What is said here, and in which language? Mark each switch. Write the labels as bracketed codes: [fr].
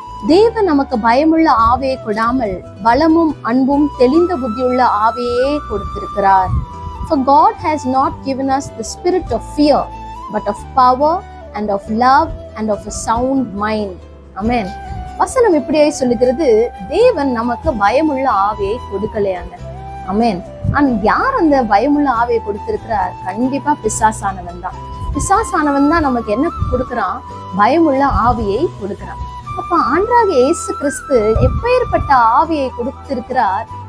[ta] தேவன் நமக்கு பயமுள்ள ஆவியை கொடாமல் பலமும் அன்பும் தெளிந்த புத்தியுள்ள ஆவியே கொடுத்திருக்கிறார். [en] For God has not given us the spirit of fear, but of power and of love and of a sound mind. Amen. [ta] வசனம் இப்படியே சொல்லுகிறது, தேவன் நமக்கு பயமுள்ள ஆவியை கொடுக்கலையாங்க. அமேன். யார் அந்த பயமுள்ள ஆவியை கொடுத்திருக்கிறார்? கண்டிப்பா பிசாசானவன் தான். பிசாசானவன் தான் நமக்கு என்ன கொடுக்கிறான்? பயமுள்ள ஆவியை கொடுக்கிறான். அப்ப ஆண்டவராகிய இயேசு கிறிஸ்து எப்பேற்பட்ட ஆவியை கொடுத்திருக்கிறார்?